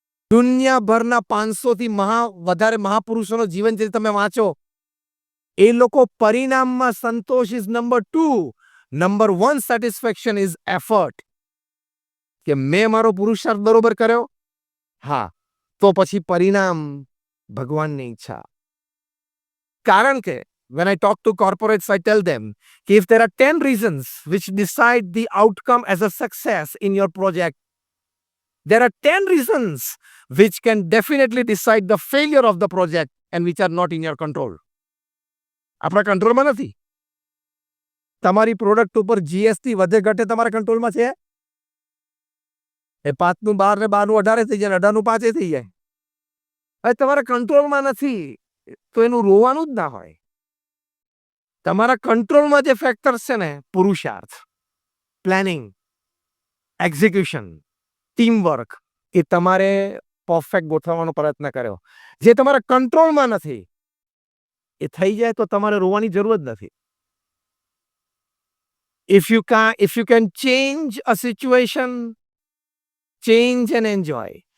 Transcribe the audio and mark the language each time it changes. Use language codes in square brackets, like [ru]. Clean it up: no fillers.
[gu] દુનિયાભરના 500 થી વધારે મહાપુરુષોનો જીવન જે તમે વાંચો, એ લોકો પરિણામમાં સંતોષ [en] Is number 2. Number 1 satisfaction is effort. [gu] કે મેં મારો પુરુષાર્થ બરોબર કર્યો, હા, તો પછી પરિણામ ભગવાનની ઈચ્છા. કારણ કે [en] when I talk to corporates, I tell them if there are 10 reasons which decide the outcome as a success in your project, there are 10 reasons which can definitely decide the failure of the project and which are not in your control. [gu] આપણા કંટ્રોલમાં નથી. તમારી product ઉપર GST વધે ઘટે તમારા કંટ્રોલમાં છે? એ 5નું 12 ને 12નું 18 થઈ જાય, 18નું 5 થઈ જાય. હવે તમારા કંટ્રોલમાં નથી તો એનું રોવાનું જ ના હોય. તમારા કંટ્રોલમાં જે ફેક્ટર્સ છે ને, પુરુષાર્થ, પ્લાનિંગ, એક્ઝિક્યુશન, ટીમવર્ક, એ તમારે પરફેક્ટ ગોઠવવાનો પ્રયત્ન કર્યો. જે તમારા કંટ્રોલમાં નથી એ થઈ જાય તો તમારે રોવાની જરૂર જ નથી. [en] If you can change a situation, change and enjoy.